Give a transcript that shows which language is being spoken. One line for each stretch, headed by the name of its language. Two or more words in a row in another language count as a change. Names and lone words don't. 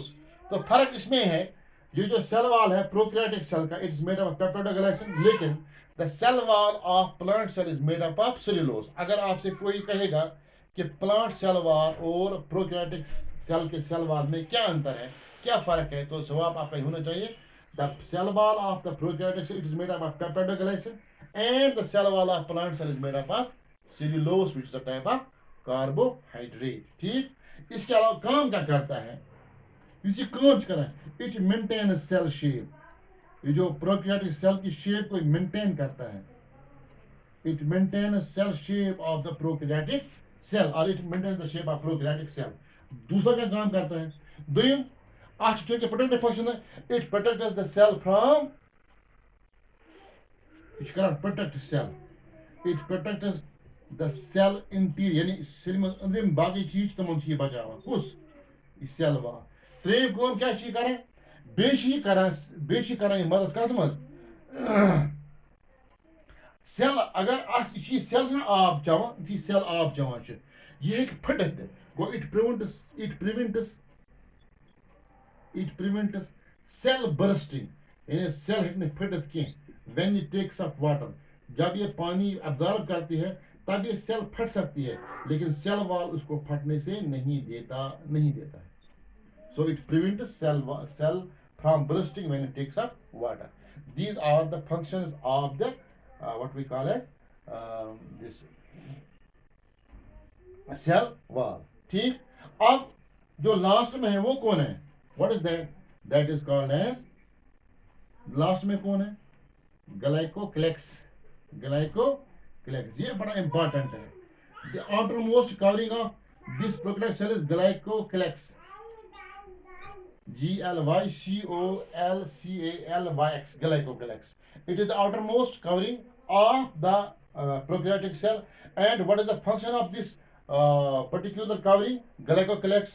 Hindi: तो फर्क इसमें है, ये जो
English: cell wall है prokaryotic cell का, it is made up of peptidoglycan, लेकिन the cell wall of plant cell is made up of cellulose.
Hindi: अगर आपसे कोई कहेगा कि
English: plant cell wall और prokaryotic cell के cell wall
Hindi: में क्या अंतर है, क्या फर्क है, तो जवाब आपका होना चाहिए
English: the cell wall of the prokaryotic cell it is made up of peptidoglycan and the cell wall of plant cell is made up of cellulose which is a type of carbohydrate.
Hindi: ठीक, इसके अलावा काम क्या करता है, इसी काम करा,
English: it maintain cell shape.
Hindi: ये जो
English: prokaryotic cell
Hindi: की शेप को मेंटेन करता है,
English: it maintain cell shape of the prokaryotic cell, और it maintain the shape of prokaryotic cell.
Hindi: दूसरा क्या काम करता है, दोयम आज के
English: protective function
Hindi: है,
English: it protects the cell from, it can protect cell, it protects the cell interior,
Hindi: यानी सेल में अंदर बाकी चीज
Kashmiri: तमन छी बचावा कुस सेल वा। त्रेम काम क्या छी करे, बेशी करा मदद कत मज सेल, अगर सेल ना आब चवान, यी सेल आब चवान ये फटित गो,
English: it prevents cell bursting, यानी
Kashmiri: सेल हेक्ने फटित कह
English: when it takes up water.
Hindi: जब ये पानी अब्जॉर्ब करती है तब ये सेल फट सकती है, लेकिन सेल वॉल उसको फटने से नहीं देता है।
English: So it prevents cell from bursting when it takes up water. These are the functions of the what we call as this cell wall.
Hindi: ठीक, अब जो लास्ट में है वो कौन है,
English: what is that? That is called as,
Hindi: लास्ट में कौन है, ग्लाइकोक्लेक्स। ये बड़ा इंपॉर्टेंट है।
English: The outermost covering of this prokaryotic cell is glycocalyx. Glycocalyx, glycocalyx. It is the outermost covering of the prokaryotic cell. And what is the function of this particular covering, glycocalyx?